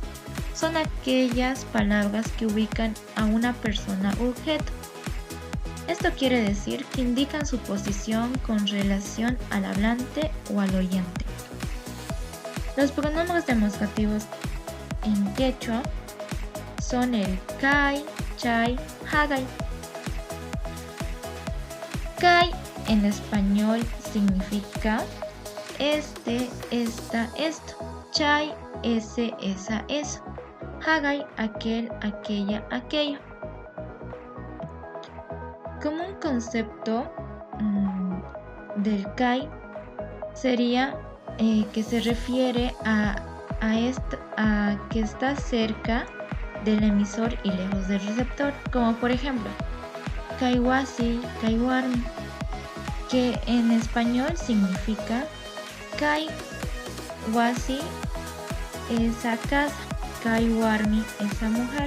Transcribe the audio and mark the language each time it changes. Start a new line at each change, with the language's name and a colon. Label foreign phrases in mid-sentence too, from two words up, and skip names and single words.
Spanish: Son aquellas palabras que ubican a una persona u objeto. Esto quiere decir que indican su posición con relación al hablante o al oyente. Los pronombres demostrativos en quechua son el kai, chay, hagay. Kai en español significa este, esta, esto. Chay, ese, esa, eso. Hagay, aquel, aquella, aquello. Como un concepto del kai sería que se refiere a que está cerca del emisor y lejos del receptor, como por ejemplo kaiwasi, kaiwarmi, que en español significa kaiwasi, esa casa, kaiwarmi, esa mujer.